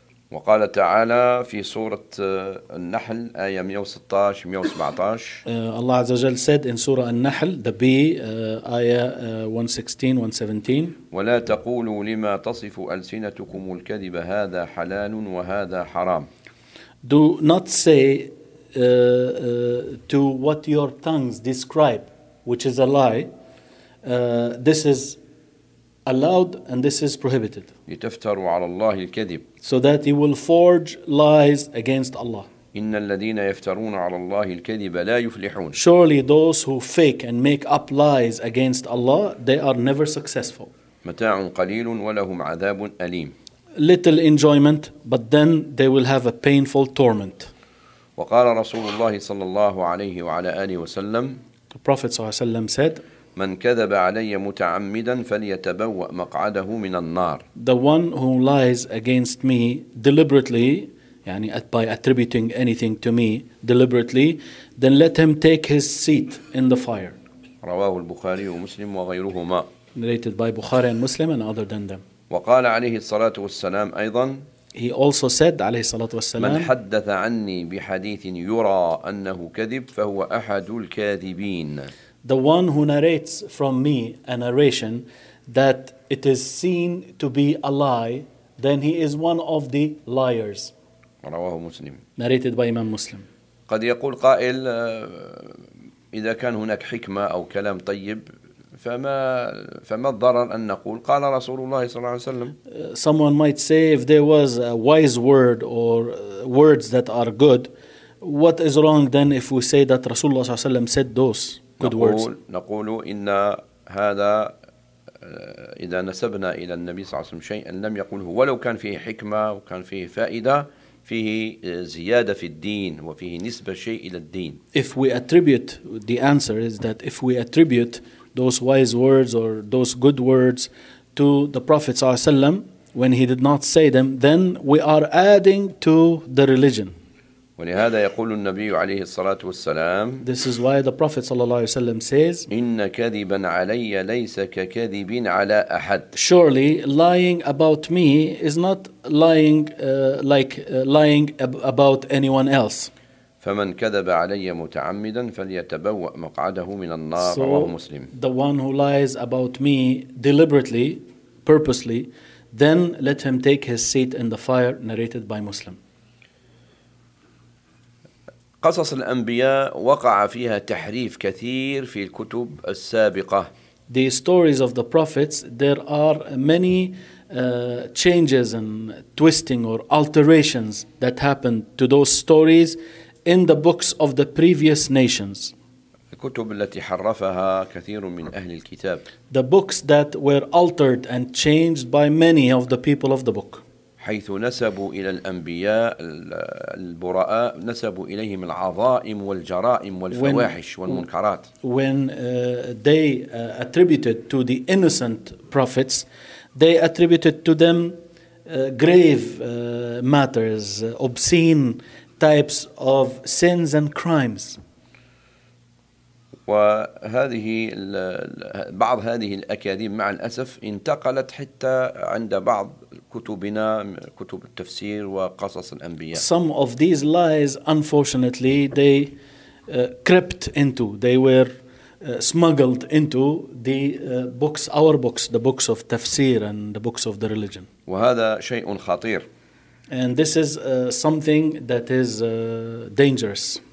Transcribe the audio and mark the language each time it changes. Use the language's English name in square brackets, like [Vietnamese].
[Arabic] وقال تعالى في سورة النحل آية 116-117. [English] Allah عز وجل said in Surah An-Nahl, the Bee, آية 116-117. [Arabic] ولا تقولوا لما تصف ألسنتكم الكذب هذا حلال وهذا حرام. [English] Do not say to what your tongues describe, which is a lie, this is allowed and this is prohibited. [Arabic] لتفتروا على الله الكذب. [English] So that you will forge lies against Allah. [Arabic] إن الذين يفترون على الله الكذب لا يفلحون. [English] Surely those who fake and make up lies against Allah, they are never successful. [Arabic] متاع قليل ولهم عذاب أليم. [English] Little enjoyment, but then they will have a painful torment. [Arabic] وقال رسول الله صلى الله عليه وعلى آله وسلم, [English] The Prophet صلى الله عليه وسلم said, [Arabic] من كذب علي متعمدا فليتبوأ مقعده من النار. [English] The one who lies against me deliberately, يعني by attributing anything to me deliberately, then let him take his seat in the fire. [Arabic] رواه البخاري ومسلم وغيرهما. [English] Narrated by Bukhari and Muslim and other than them. [Arabic] وقال عليه الصلاة والسلام أيضا. [English] He also said, عليه الصلاة والسلام, [Arabic] من حدث عني بحديث يرى أنه كذب فهو أحد الكاذبين. [English] The one who narrates from me a narration that it is seen to be a lie, then he is one of the liars. [Arabic] رواه مسلم. [English] Narrated by Imam Muslim. [Arabic] قد يقول قائل إذا كان هناك حكمة أو كلام طيب فما الضرر أن نقول قال رسول الله صلى الله عليه وسلم. [English] Someone might say if there was a wise word or words that are good, what is wrong then if we say that رسول الله صلى الله عليه وسلم said those good words. [Arabic] نقول إن هذا إذا نسبنا إلى النبي صلى الله عليه وسلم شيئا لم يقوله ولو كان فيه حكمة وكان فيه فائدة فيه زيادة في الدين وفيه نسبة شيء إلى الدين. [English] If we attribute, the answer is that if we attribute those wise words or those good words to the Prophet ﷺ when he did not say them, then we are adding to the religion. [Arabic] ولهذا يقول النبي عليه الصلاة والسلام. [English] This is why the Prophet ﷺ says. [Arabic] إن كذبا علي ليس ككذب على أحد. [English] Surely lying about me is not lying like lying about anyone else. [Arabic] فمن كذب علي متعمدا فليتبوأ مقعده من النار. [English] So [Arabic] رواه مسلم. [English] The one who lies about me deliberately, purposely, then let him take his seat in the fire. Narrated by Muslim. [Arabic] قصص الأنبياء وقع فيها تحريف كثير في الكتب السابقة. [English] The stories of the prophets, there are many changes and twisting or alterations that happened to those stories in the books of the previous nations. [Arabic] الكتب التي حرفها كثير من أهل الكتاب. [English] The books that were altered and changed by many of the people of the book. [Arabic] حيث نسبوا إلى الأنبياء البراء نسبوا إليهم العظائم والجرائم والفواحش والمنكرات. [English] When they attributed to the innocent prophets, they attributed to them grave matters, obscene types of sins and crimes. [Arabic] وهذه بعض هذه الأكاذيب مع الأسف انتقلت حتى عند بعض كتبنا كتب التفسير وقصص الأنبياء. [English] Some of these lies, unfortunately, they crept into, they were smuggled into the books, our books, the books of tafsir and the books of the religion. [Arabic] وهذا شيء خطير. [English] And this is something that is dangerous.